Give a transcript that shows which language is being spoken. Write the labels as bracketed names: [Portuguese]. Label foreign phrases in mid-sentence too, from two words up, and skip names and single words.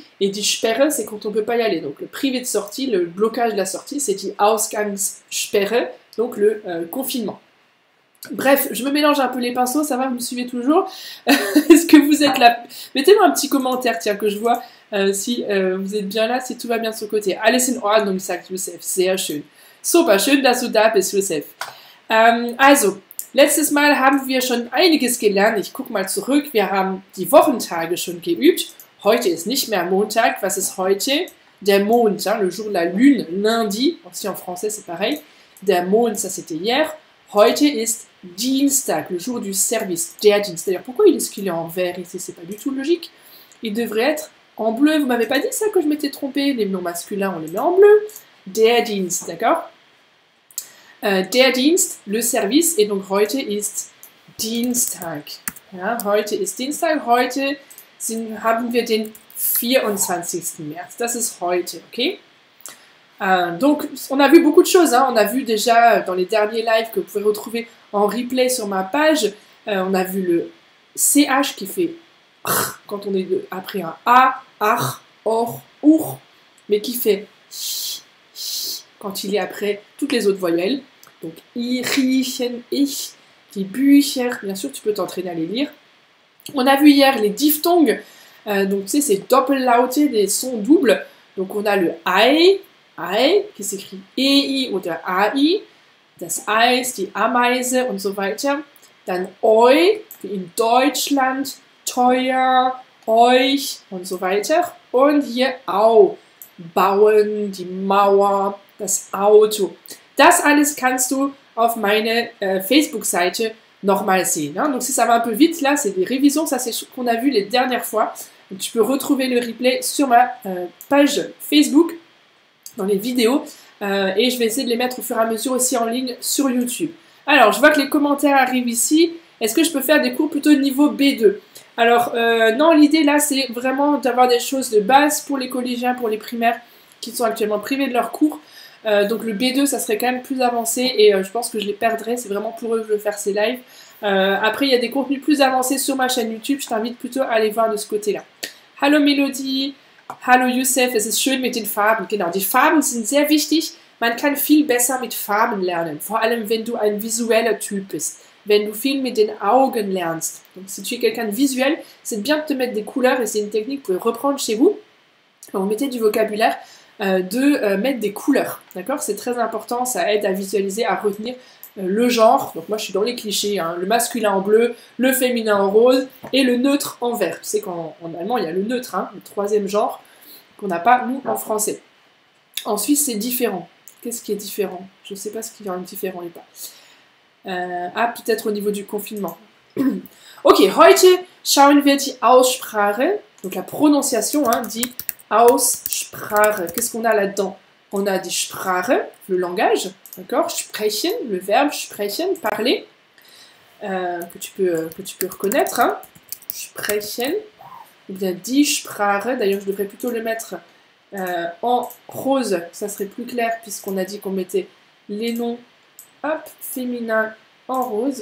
[German] Et die Sperre, [French] c'est quand on peut pas y aller. Donc le privé de sortie, le blocage de la sortie, c'est [German] die Ausgangssperre, [French] donc le confinement. Bref, je me mélange un peu les pinceaux, ça va, vous me suivez toujours? Est-ce que vous êtes là? Mettez-moi un petit commentaire, tiens, que je vois si vous êtes bien là, si tout va bien de ce côté. [German] Alles in Ordnung, sagt Josef. Sehr schön. Super, schön, dass du da bist, Josef. Also, letztes Mal haben wir schon einiges gelernt. Ich gucke mal zurück. Wir haben die Wochentage schon geübt. Heute ist nicht mehr Montag. Was ist heute? Der Mond, [French] hein, le jour de la lune, lundi. Aussi en français, c'est pareil. [German] Der Mond, [French] ça c'était hier. [German] Heute ist Dienstag, [French] le jour du service, [German] der Dienst. [French] D'ailleurs, pourquoi est-ce qu'il est en vert ici? C'est pas du tout logique. Il devrait être en bleu. Vous m'avez pas dit ça que je m'étais trompée? Les noms masculins, on les met en bleu. [German] Der Dienst, d'accord? Der Dienst, [French] le service. Et donc, [German] heute ist Dienstag. Ja, heute ist Dienstag. Heute haben wir den 24. März. Das ist heute, okay? [French] Donc, on a vu beaucoup de choses, hein. On a vu déjà dans les derniers lives que vous pouvez retrouver en replay sur ma page, on a vu le CH qui fait quand on est après un A, ach, or, mais qui fait quand il est après toutes les autres voyelles. Donc, [German] riechen, ich, die Bücher, [French] bien sûr, tu peux t'entraîner à les lire. On a vu hier les diphtongues, donc tu sais, c'est Doppellaute, des sons doubles. Donc, on a le Ei, qui s'écrit EI [German] oder AI, das Eis, die Ameise und so weiter. Dann Eu, wie in Deutschland, teuer, euch und so weiter. Und hier Au, bauen, die Mauer, das Auto. Das alles kannst du auf meine Facebook-Seite nochmal sehen. [French] Hein. Donc si ça va un peu vite, là, c'est des révisions, ça c'est ce qu'on a vu les dernières fois. Donc tu peux retrouver le replay sur ma page Facebook, dans les vidéos, et je vais essayer de les mettre au fur et à mesure aussi en ligne sur YouTube. Alors, je vois que les commentaires arrivent ici. Est-ce que je peux faire des cours plutôt niveau B2? Alors, non, l'idée là, c'est vraiment d'avoir des choses de base pour les collégiens, pour les primaires qui sont actuellement privés de leurs cours. Donc le B2, ça serait quand même plus avancé et je pense que je les perdrais. C'est vraiment pour eux que je veux faire ces lives. Après, il y a des contenus plus avancés sur ma chaîne YouTube. Je t'invite plutôt à aller voir de ce côté-là. [German] Hallo Melodie, hallo Youssef, es ist schön mit den Farben. Genau, die Farben sind sehr wichtig. Man kann viel besser mit Farben lernen, vor allem wenn du ein visueller Typ bist, wenn du viel mit den Augen lernst. [French] Donc si tu es quelqu'un de visuel, c'est bien de te mettre des couleurs et c'est une technique que vous pouvez reprendre chez vous. Quand vous mettez du vocabulaire, mettre des couleurs, d'accord? C'est très important, ça aide à visualiser, à retenir le genre. Donc moi je suis dans les clichés, hein, le masculin en bleu, le féminin en rose et le neutre en vert. Tu sais qu'en allemand il y a le neutre, hein, le troisième genre qu'on n'a pas nous en français. En Suisse c'est différent. Qu'est-ce qui est différent? Je ne sais pas ce qui est différent et pas. Ah, peut-être au niveau du confinement. [German] Ok, heute schauen wir die Aussprache, [French] donc la prononciation, hein, [German] die Aussprache. [French] Qu'est-ce qu'on a là-dedans? On a [German] die Sprache, [French] le langage, d'accord? Sprechen, le verbe sprechen, parler, que tu peux reconnaître, hein? [German] Sprechen, [French] ou bien [German] die Sprache, [French] d'ailleurs je devrais plutôt le mettre en rose, ça serait plus clair puisqu'on a dit qu'on mettait les noms féminins en rose.